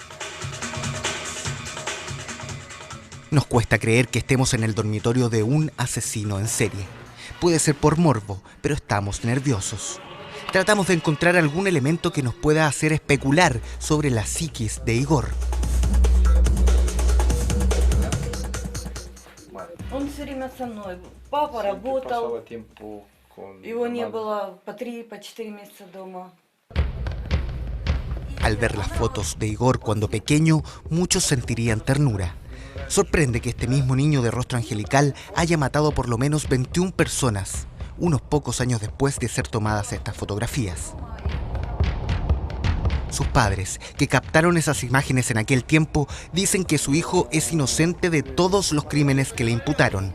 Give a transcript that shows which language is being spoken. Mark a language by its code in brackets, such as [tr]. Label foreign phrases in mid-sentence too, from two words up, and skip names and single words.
[es] Nos cuesta creer que estemos en el dormitorio de un asesino en serie. Puede ser por morbo, pero estamos nerviosos. Tratamos de encontrar algún elemento que nos pueda hacer especular sobre la psiquis de Igor. [ru] Он все время со мной. Папа работал. Его не было по 3-4 месяца дома. [es] Al ver las fotos de Igor cuando pequeño, muchos sentirían ternura. Sorprende que este mismo niño de rostro angelical haya matado por lo menos 21 personas, unos pocos años después de ser tomadas estas fotografías. Sus padres, que captaron esas imágenes en aquel tiempo, dicen que su hijo es inocente de todos los crímenes que le imputaron.